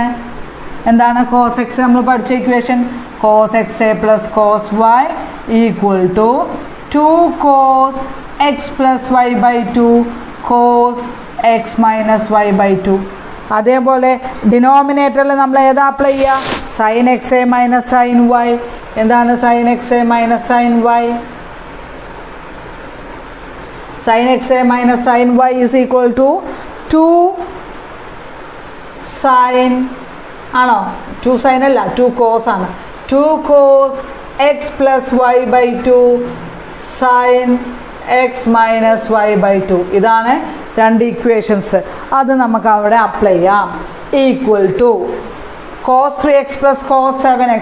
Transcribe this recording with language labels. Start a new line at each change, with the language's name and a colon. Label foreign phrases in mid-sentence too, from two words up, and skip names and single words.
English: cos x
Malayalam: നമ്മൾ പഠിച്ച
English: equation cos xa plus cos y equal to 2 cos x plus y by 2 cos x minus y by 2.
Malayalam: അതേപോലെ ഡിനോമിനേറ്ററിൽ നമ്മൾ ഏതാ അപ്ലൈ ചെയ്യുക?
English: sin xa minus sin y. എന്താണ് sin xa minus sin y? sin xa minus sin y is equal to 2 sin,
Malayalam: ആണോ?
English: 2 sin അല്ല, 2 cos ആണ്. 2 cos x plus y by 2 sin x minus y by 2.
Malayalam: ഇതാണ് രണ്ട് ഇക്വേഷൻസ്. അത് നമുക്ക് അവിടെ അപ്ലൈ ചെയ്യാം.
English: equal to cos 3x plus cos 7x.